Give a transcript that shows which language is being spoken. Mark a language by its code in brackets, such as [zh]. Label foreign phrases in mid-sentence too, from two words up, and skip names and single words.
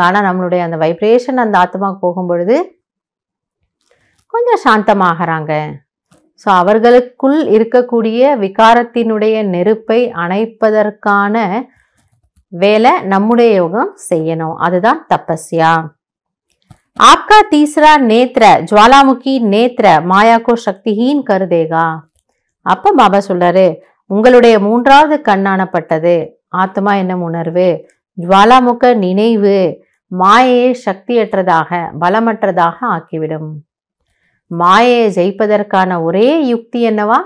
[ta] ஆனா நம்மளுடைய அந்த வைப்ரேஷன் அந்த ஆத்மாவுக்கு போகும் பொழுது கொஞ்சம் சாந்தமாகறாங்க. ஸோ அவர்களுக்குள் இருக்கக்கூடிய விகாரத்தினுடைய நெருப்பை அணைப்பதற்கான வேலை நம்முடைய யோகம் செய்யணும். அதுதான் தபஸ்யா. [hi] आपका तीसरा नेत्र ज्वालामुखी नेत्र माया को शक्तिहीन कर देगा. [ta] அப்ப பாபா சொல்றாரு, உங்களுடைய 3வது கண்ணானப்பட்டது ஆத்மா என்னும் உணர்வு, ஜுவாலாமுக நினைவு மாயையை சக்தியற்றதாக பலமற்றதாக ஆக்கிவிடும். மாயையை ஜெயிப்பதற்கான ஒரே யுக்தி என்னவா?